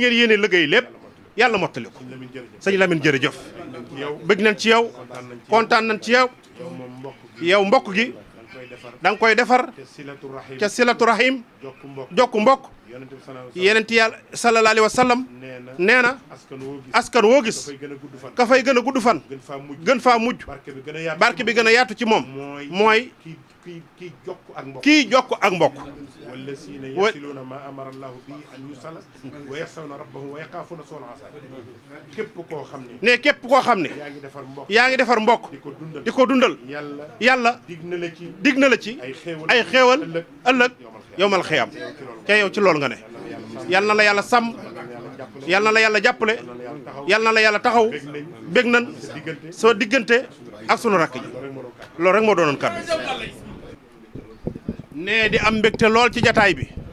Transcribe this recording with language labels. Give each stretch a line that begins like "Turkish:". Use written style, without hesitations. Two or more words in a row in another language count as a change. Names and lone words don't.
Wolof: ngeen yéene liggéey lépp yàlla mottali ko sëñ Lamine jërëjëf bëgg nañ ci yow kontaan nañ ci yow mbokk gi da nga koy defar ca
Arabic: صلة الرحم
Wolof: jokku mbokk yenent yàlla
Arabic: صلى الله عليه وسلم
Wolof: nee na askan woo gis ka fay gën a gudd fan gën faa mujj barke bi gën a yaatu ci moom mooy kii jokk ak mbokk
Arabic: والذين يصلون ما امر الله به ان يوصل ويخشون ربهم ويخافون سوء العذاب
Wolof: képp koo xam ne ne képp koo xam ne yaa ngi defar mbokk di ko dundal yàlla dig na la ci ay xéewal ëllëg
Arabic: يوم القيامة
Wolof: te yow ci loolu nga ne yal na la yàlla sàmm yal na la yàlla jàppale yal na la yàlla taxaw bég nan soo diggante ak sunu rakk ji loolu rek moo doonoon kàddu nee di am mbégte lool ci jataay bi.